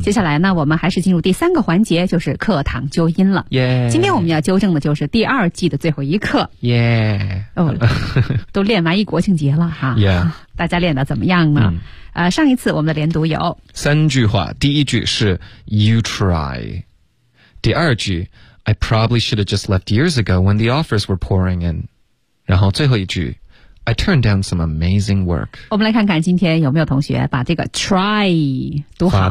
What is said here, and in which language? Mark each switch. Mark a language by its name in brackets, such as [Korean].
[Chinese] 接下来呢我们还是进入第三个环节就是课堂纠音了。耶、yeah. 今天我们要纠正的就是第二季的最后一课。耶、yeah. 哦都练完一国庆节了哈。耶、yeah. 大家练得怎么样呢、嗯、上一次我们的连读有。三句话第一句是 [English] You try。 [Chinese] 第二句 [English] I probably should have just left years ago when the offers were pouring in。 [Chinese] 然后最后一句 [English] I turned down some amazing work. [Chinese] 我们来看看今天有没有同学把这个 try 读好。